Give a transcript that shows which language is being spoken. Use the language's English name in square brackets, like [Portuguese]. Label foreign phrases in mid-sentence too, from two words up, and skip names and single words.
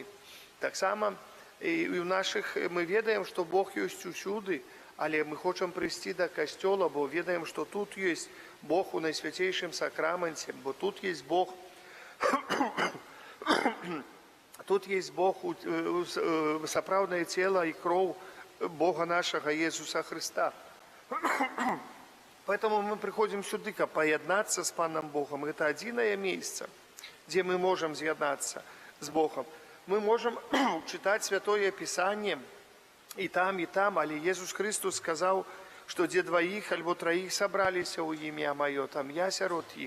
[Belarusian] Таксама і ў нашых мы ведаем, што Бог ёсць усюды, але мы хочам прыйсці да касцёла, бо ведаем, што тут ёсць Бог у найсвяцейшым сакраменце, бо тут ёсць Бог, тут ёсць Бог, сапраўднае цела і кроў Бога нашага Езуса Христа. [Russian] Поэтому мы приходим [Belarusian] сюды, каб паяднацца з Панам Богом. Это адзінае месца, дзе мы можам з'яднацца з Богом. Мы можам чытаць Святое Пісанне і там, але Езус Христос сказаў, што дзе дваіх альбо траіх сабраліся ў імя маё, там я сярод іх.